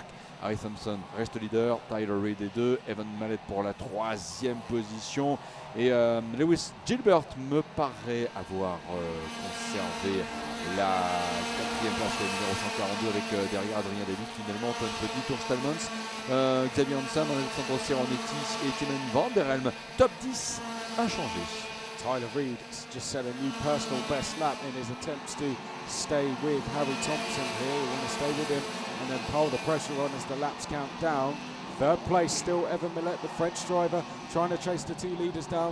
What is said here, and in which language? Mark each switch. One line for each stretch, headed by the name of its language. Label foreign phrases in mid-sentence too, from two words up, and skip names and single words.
French: Harry Thompson reste leader, Tyler Reid est 2, Evan Mallet pour la 3e position. Et Lewis Gilbert me paraît avoir conservé la 4e place, le numéro 142 avec derrière Adrien David, finalement Antoine Petit, Tour Stalmans, Xavier Hansam, Alessandro Seronetti et Tiemann van der Helm. Top 10 inchangé.
English: Tyler Reid just set a new personal best lap in his attempts to stay with Harry Thompson here. We want to stay with him and then pull the pressure on as the laps count down. Third place still Evan Millett, the French driver, trying to chase the 2 leaders down.